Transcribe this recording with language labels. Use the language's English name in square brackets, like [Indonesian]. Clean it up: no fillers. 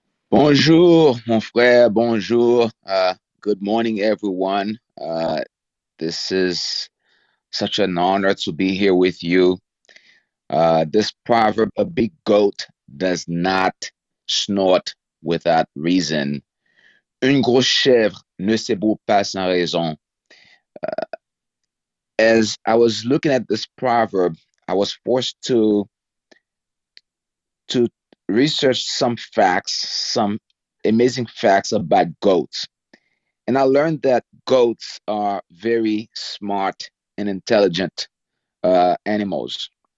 [French] Bonjour, mon frère. Bonjour. [English] Good morning, everyone. This is such an honor to be here with you. This proverb, a big goat does not snort without reason. [French] Une grosse chèvre ne s'ébroue pas sans raison. [English] As I was looking at this proverb, I was forced to research some facts, some amazing facts about goats. And I learned that goats are very smart and intelligent animals.